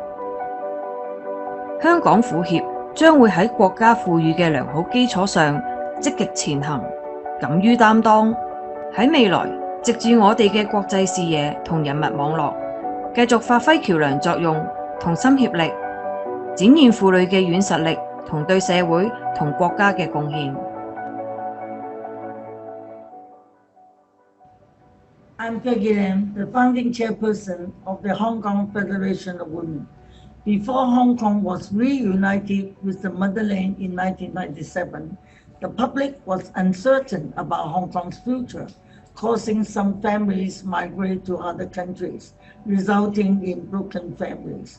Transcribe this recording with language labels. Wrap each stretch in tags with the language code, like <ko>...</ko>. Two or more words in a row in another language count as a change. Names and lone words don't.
<yue>香港婦協將會喺國家賦予嘅良好基礎上積極前行，敢於擔當。喺未來，藉住我哋嘅國際視野同人脈網絡，繼續發揮橋梁作用，同心協力，展現婦女嘅軟實力同對社會同國家嘅貢獻。</yue> <en>I'm Peggy Lam, the founding chairperson of the Hong Kong Federation of Women. Before Hong Kong was reunited with the motherland in 1997, the public was uncertain about Hong Kong's future, causing some families migrate to other countries, resulting in broken families.</en>